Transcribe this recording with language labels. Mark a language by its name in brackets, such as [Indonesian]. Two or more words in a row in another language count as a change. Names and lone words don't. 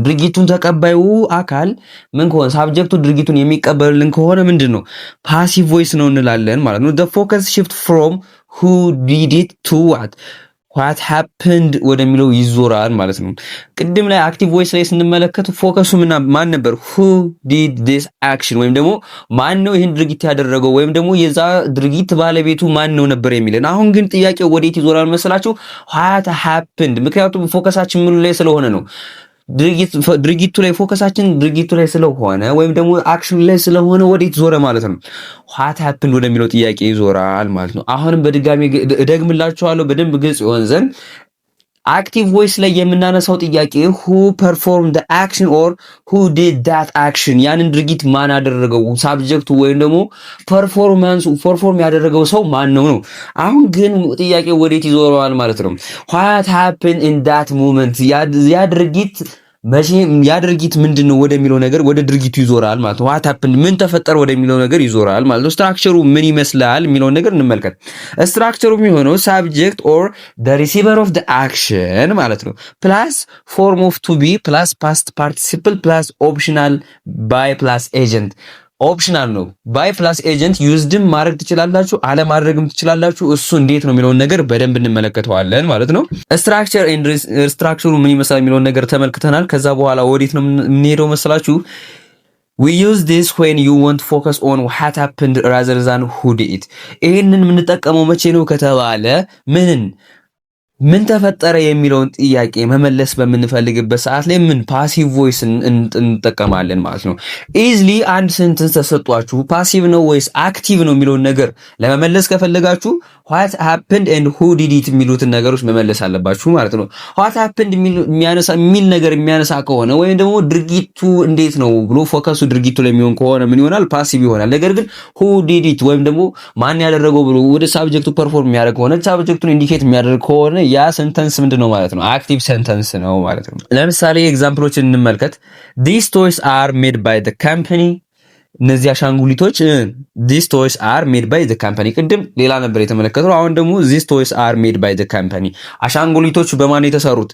[Amharic] ድርጊቱን ተቀባዩ አካል ምን ከሆነ ሳብጀክቱ ድርጊቱን የሚቀበልልን ከሆነ ምንድነው [English] passive voice [Amharic] ነው እንላለን ማለት ነው። [English] the focus shift from who did it to what happened [Amharic] ወደሚለው ይዞራል ማለት ነው። ቅድም ላይ [English] active voice [Amharic] ላይ ስንመለከት ፎከሱ ማን ነበር? [English] who did this action [Amharic] ወይም ደግሞ ማን ነው ይህን ድርጊት ያደረገው ወይም ደግሞ የዛ ድርጊት ባለቤቱ ማን ነው ነበር የሚለን። አሁን ግን ጥያቄው ወዴት ይዞራል መሰላችሁ? [English] what happened። [Amharic] ምክንያቱም ፎከሳችን ምን ላይ ስለሆነ ነው ድርጊቱ ላይ ፎከሳችን ድርጊቱ ላይ ስለሆነ ወይም ደግሞ አክሽን ላይ ስለሆነ ወዴት ዞረ ማለት ነው? [English] what happened [Amharic] ወደሚለው ጥያቄ ይዞራል ማለት ነው። አሁንም በድጋሚ እደግምላችኋለሁ በደንብ ግልጽ ይሆን ዘንድ [English] active voice [Amharic] ላይ የምናነሳው ጥያቄ [English] who performed the action or who did that action [Amharic] ያንን ድርጊት ማን አደረገው ሳብጀክቱ ወይም ደግሞ ፐርፎርም ያደረገው ሰው ማን ነው ነው። አሁን ግን ጥያቄው ወዴት ይዞራል ማለት ነው? [English] what happened in that moment [Amharic] ያ ድርጊት መቼ ያ ድርጊት ምንድነው ወደሚለው ነገር ወደ ድርጊቱ ይዞራል ማለት ነው። [English] what happened [Amharic] ምን ተፈጠረ ወደሚለው ነገር ይዞራል ማለት ነው። ስትራክቸሩ ምን ይመስላል የሚለውን ነገር እንመልከት። ስትራክቸሩ የሚሆነው [English] subject or the receiver of the action [Amharic] ማለት ነው [English] plus form of to be plus past participle plus optional by plus agent [Amharic] ኦፕሽናል ነው። [English] by plus agent used [Amharic] ማድረግ ትችላላችሁ አለማድረግም ትችላላችሁ። እሱ እንዴት ነው የሚለውን ነገር በደንብ እንመለከተዋለን ማለት ነው። ስትራክቸሩ ምን ይመስላል የሚለውን ነገር ተመልክተናል። ከዛ በኋላ ወዴት ነው የምንሄደው መሰላችሁ? [English] we use this when you want to focus on what happened rather than who did it። [Amharic] ይሄንን የምንጠቀመው መቼ ነው ከተባለ ምን ተፈጠረ የሚለውን ጥያቄ መመለስ በምንፈልግበት ሰዓት ላይ ምን [English] passive voice [Amharic] እንጠቀማለን ማለት ነው። ኢዝሊ አንድ ሴንተንስ ተሰጧችሁ ፓሲቭ ነው ወይስ አክቲቭ ነው የሚለውን ነገር ለመመለስ ከፈለጋችሁ [English] what happened and who did it [Amharic] የሚሉትን ነገሮች መመለስ አለባችሁ ማለት ነው። [English] what happened [Amharic] የሚል ነገር የሚያነሳ ከሆነ ወይም ደግሞ ድርጊቱ እንዴት ነው ብሎ ፎከሱ ድርጊቱ ላይ የሚሆን ከሆነ ምን ይሆናል? ፓሲቭ ይሆናል። ነገር ግን [English] who did it [Amharic] ወይም ደግሞ ማን ያደረገው ብሎ ወደ ሳብጀክቱ ፐርፎርም የሚያደርግ ከሆነ ሳብጀክቱን ኢንዲኬት የሚያደርግ ከሆነ ያ ሴንተንስ ምንድነው ማለት ነው? አክቲቭ ሴንተንስ ነው ማለት ነው። ለምሳሌ ኤግዛምፕሎችን እንመልከት። [English] these toys are made by the company [Amharic] እነዚህ አሻንጉሊቶች [English] these toys are made by the company [Amharic] ቅድም ሌላ ነበር የተመለከተው። አሁን ደግሞ [English] these toys are made by the company [Amharic] አሻንጉሊቶቹ በማን የተሰሩት?